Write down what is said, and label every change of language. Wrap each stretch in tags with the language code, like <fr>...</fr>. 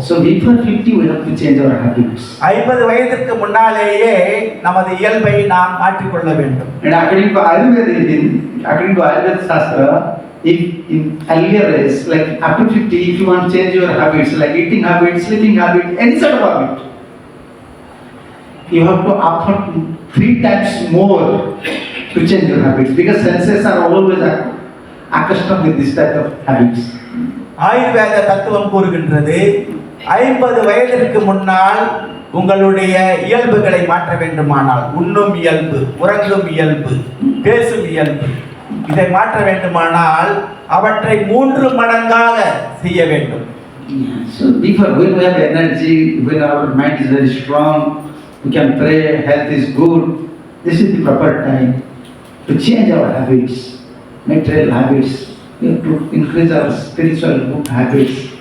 <en>So before 50 we have to change our habits.</en> <ta>50 வயதிற்கு முன்னாலேயே நமது இயல்பை நாம் மாற்றிக்கொள்ள வேண்டும்.</ta> <en>And according to Ayurveda Shastra, if in earlier age, like after 50, if you want to change your habits, like eating habits, sleeping habits, any sort of habit, you have to effort 3 times more to change your habits, because senses are always accustomed with this type of habits.</en> <ta>ஆயுர்வேத தத்துவம் கூறுகின்றது, 50 வயதிற்கு முன்னால் உங்களுடைய இயல்புகளை மாற்ற வேண்டுமானால், உண்ணும் இயல்பு, உறங்கும் இயல்பு, பேசும் இயல்பு, இதை மாற்ற வேண்டுமானால் அவற்றை 3 மடங்காக செய்ய வேண்டும்.</ta> <en>So before, when we have energy, when our mind is very strong, we can pray, health is good, this is the proper time to change our habits, material habits. We have to increase our spiritual good habits.</en>